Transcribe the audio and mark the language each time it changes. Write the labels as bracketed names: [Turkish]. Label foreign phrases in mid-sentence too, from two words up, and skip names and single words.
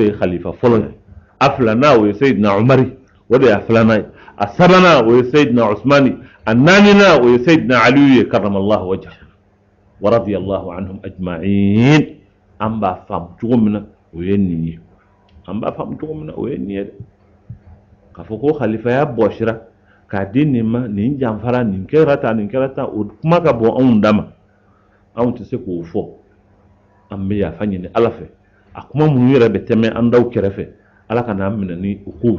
[Bambara] ye khalifa fɔlɔ ye a filanan o ye sayidina umari o de ye a filanan ye a sabanan o ye sayidina usmani a naaninan o ye sayidina aliyu ye [Arabic] كرم الله وجهه ورضي الله عنهم أجمعين [Bambara] an b'a faamu cogo min na o ye nin ye an b'a faamu cogo min na o ye nin ye dɛ k'a fɔ ko khalifaya bɔsira k'a di nin ma nin janfara nin kɛra tan o kuma ka bɔ anw da ma anw tɛ se k'o fɔ an bɛ yafa ɲini ala fɛ akuma mun yɛrɛ bɛ tɛmɛ an daw kɛrɛfɛ ala ka n'an minɛ ni o kow